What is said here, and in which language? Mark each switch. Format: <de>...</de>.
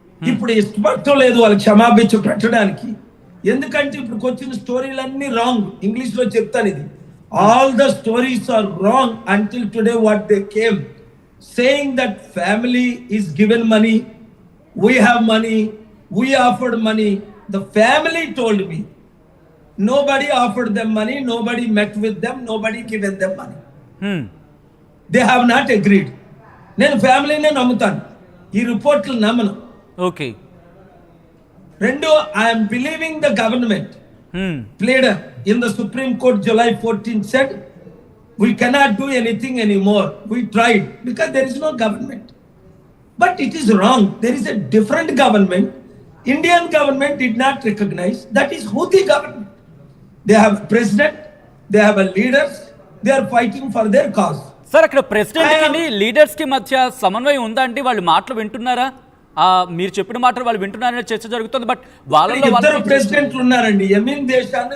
<te>ఇప్పుడు ఇష్టపడటం లేదు వాళ్ళు క్షమాభిక్ష పెట్టడానికి. ఎందుకంటే ఇప్పుడు వచ్చిన స్టోరీలన్నీ రాంగ్. ఇంగ్లీష్ లో చెప్తాను ఇది,</te> <en>All the stories are wrong until today what they came saying that family is given money, we have money, we offered money. The family told me nobody offered them money, nobody met with them, nobody given them money. They have not agreed.</en> <te>నేను ఫ్యామిలీనే నమ్ముతాను, ఈ రిపోర్ట్లు నమ్మను. Okay.</te> <en>2, I am believing the government. Pleader in the Supreme Court July 14 said we cannot do anything anymore. We tried because there is no government. But it is wrong. There is a different government. Indian government did not recognize. That is Houthi government. They have a president, they have a leaders, they are fighting for their cause.</en> <te>Sir, అక్కడ president కి leaders కి మధ్య సమన్వయం ఉందా అండి? వాళ్ళు మాటలు వింటున్నారా? మీరు చెప్పిన మాట వాళ్ళు వింటున్నారనే చర్చ జరుగుతుంది. బట్ వాళ్ళలో ఇద్దరు ప్రెసిడెంట్లు ఉన్నారండి. యమీన్ దేశాన్ని</te>